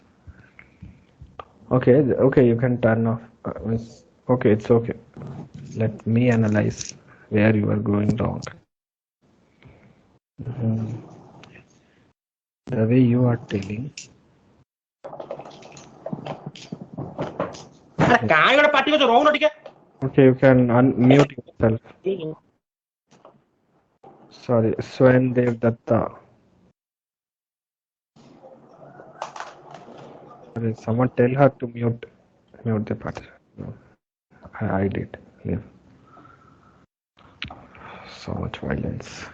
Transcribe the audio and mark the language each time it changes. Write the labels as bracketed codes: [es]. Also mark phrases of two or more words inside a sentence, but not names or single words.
[en] Okay, you can turn off. Okay, it's okay. Let me analyze where you are going wrong. The way you are telling. [or] କାଇଁ ଗୋଟେ ପାଟି କରୁଛ ରହୁନ ଟିକେ [en] Okay, you can unmute yourself. Sorry, Swen Dev Datta. Sorry, someone tell her to mute the part. No, I did. Leave. So much violence.